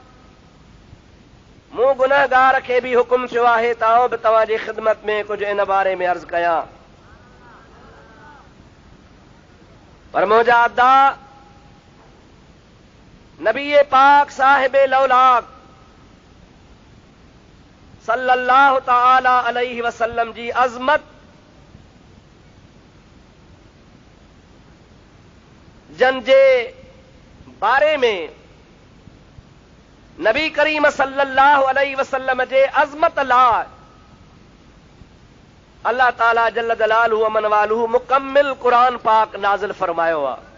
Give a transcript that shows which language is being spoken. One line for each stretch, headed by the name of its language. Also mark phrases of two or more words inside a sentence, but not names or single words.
Sindhi: मूं गुनहगार खे बि हुकुम थियो आहे त आउं बि तव्हांजी ख़िदमत में कुझु इन बारे में अर्ज़ कयां। पर मुंहिंजा अदा नबी पाक साहिब लौलाक
Arabic: صلى الله تعالى عليه وسلم
Sindhi: जी अज़मत जंहिंजे बारे में नबी करीम
Arabic: صلى الله عليه وسلم
Sindhi: जे अज़मत लाइ अल्लाह ताला
Arabic: جل جلاله و من واله
Sindhi: मुकम्मिल क़ुरान पाक नाज़िल फरमायो आहे।